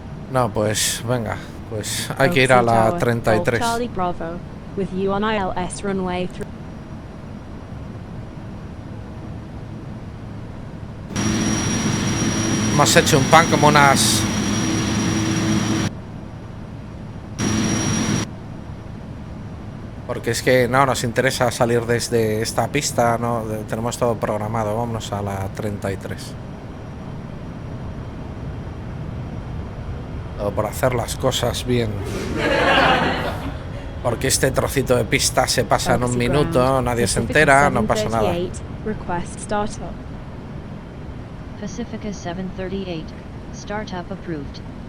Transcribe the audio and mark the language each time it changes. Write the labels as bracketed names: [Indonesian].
[Spanish] No, pues venga, pues hay que ir a la 33. [English] Charlie Bravo, with you on ILS runway 3. [Spanish] Hemos hecho un pan como unas... Porque es que no nos interesa salir desde esta pista, no tenemos todo programado. Vámonos a la 33. Todo por hacer las cosas bien. Porque este trocito de pista se pasa en un minuto, nadie se entera, no pasa nada. [English] Request startup. Pacifica 738, startup approved.